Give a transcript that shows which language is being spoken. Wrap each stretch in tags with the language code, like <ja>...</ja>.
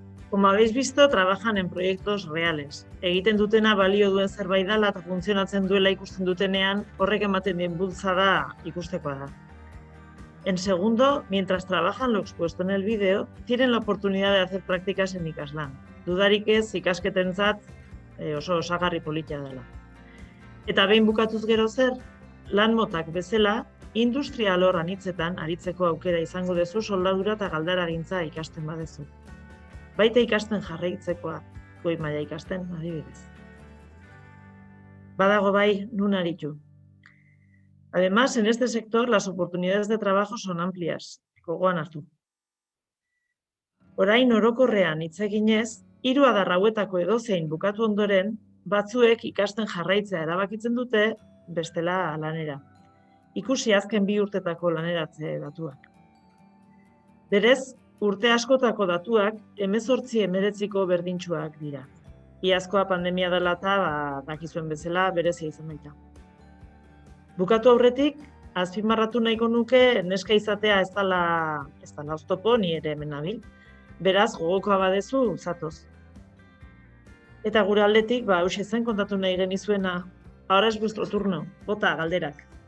<es>Como habéis visto, trabajan en proyectos reales.</es> <eu>Egiten dutena balio duen zerbait dela eta funtzionatzen duela ikusten dutenean, horrek ematen dien bultzada ikustekoa da.</eu> <es>En segundo, mientras trabajan lo expuesto en el vídeo, tienen la oportunidad de hacer prácticas en ikaslan.</es> <eu>Dudarik ez ikasketentzat oso osagarri polita dela. Eta behin bukatuz gero zer, lan motak bezala, industria alor anitzetan aritzeko aukera izango duzu soldadura eta galdaragintza ikasten badezu. Baita ikasten jarraitzekoa, goi maila ikasten, adibidez. Badago bai, nun aritu.</eu> <es>Además, en este sector las oportunidades de trabajo son amplias,</es> <eu>gogoan hartu. Orain orokorrean hitz eginez, 3 adar hauetako edozein bukatu ondoren, batzuek ikasten jarraitzea erabakitzen dute, bestela lanera. Ikusi azken 2 urtetako laneratze datuak. Berez, urte askotako datuak 18-19ko berdintsuak dira. Iazkoa pandemia dela eta dakizuen bezala berezia izan baita. Bukatu aurretik, azpimarratu nahiko nuke neska izatea ez dela oztopo, ni ere hemen nabil. Beraz, gogokoa badezu, zatoz. Eta gure aldetik, hauxe zen kontatu nahi genizuena.</eu> <es>Ahora es vuestro turno,</es> <eu>bota galderak.</eu>